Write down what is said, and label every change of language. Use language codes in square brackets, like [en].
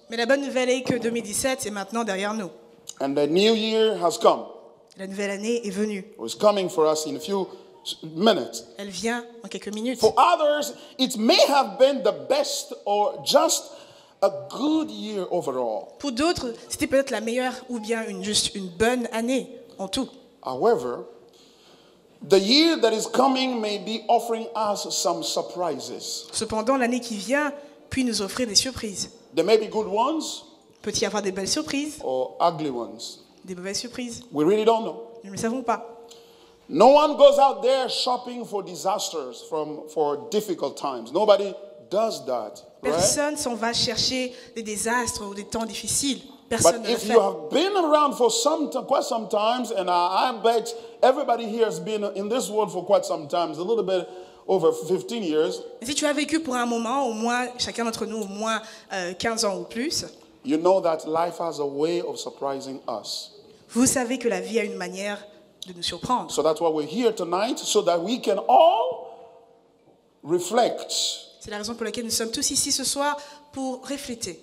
[fr] Mais la bonne nouvelle est que 2017 est maintenant derrière nous. [en] And the new year has come. [fr] La nouvelle année est venue. [en] It's coming for us in a few minutes. [fr] Elle vient en quelques minutes. [en] For others, it may have been the best or just a good year overall. [fr] Pour d'autres, c'était peut-être la meilleure ou bien juste une bonne année en tout. [en] However, the year that is coming may be offering us some surprises. [fr] Cependant, l'année qui vient puis nous offrir des surprises. [en] There may be good ones [fr] Peut y avoir des belles surprises, [en] or ugly ones. [fr] des mauvaises surprises. [en] We really don't know. [fr] Nous ne le savons pas. [en] No one goes out there shopping for disasters for difficult times. Nobody does that, right? [fr] Personne s'en va chercher des désastres ou des temps difficiles. Personne ne le [en] if [fr] fait. [en] you have been around for quite some times, and I bet everybody here has been in this world for quite some times, a little bit over 15 years, [fr] Et si tu as vécu pour un moment, au moins, chacun d'entre nous, au moins 15 ans ou plus, [en] you know that life has a way of surprising us. [fr] vous savez que la vie a une manière de nous surprendre. [en] So that's why we're here tonight, so that we can all reflect, [fr] C'est la raison pour laquelle nous sommes tous ici ce soir pour refléter.